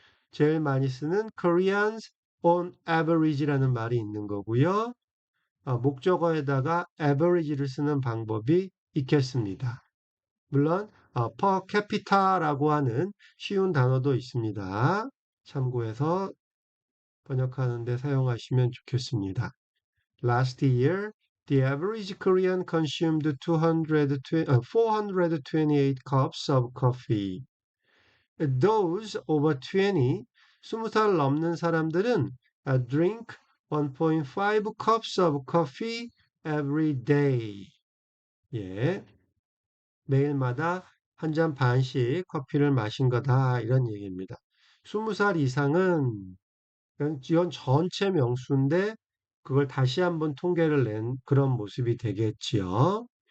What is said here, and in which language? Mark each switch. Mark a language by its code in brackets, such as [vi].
[ko] 제일 많이 쓰는 [en] Koreans on average [ko] 라는 말이 있는 거고요. 목적어에다가 average를 쓰는 방법이 있겠습니다. 물론 per capita라고 하는 쉬운 단어도 있습니다. 참고해서 번역하는 데 사용하시면 좋겠습니다. [en] Last year, the average Korean consumed 428 cups of coffee. Those over 20, [ko] 20살 넘는 사람들은 [en] drink 1.5 cups of coffee every day. [ko] 예, 매일마다 한 잔 반씩 커피를 마신 거다. 이런 얘기입니다. 20살 이상은 이건 전체 명수인데 그걸 다시 한번 통계를 낸 그런 모습이 되겠지요.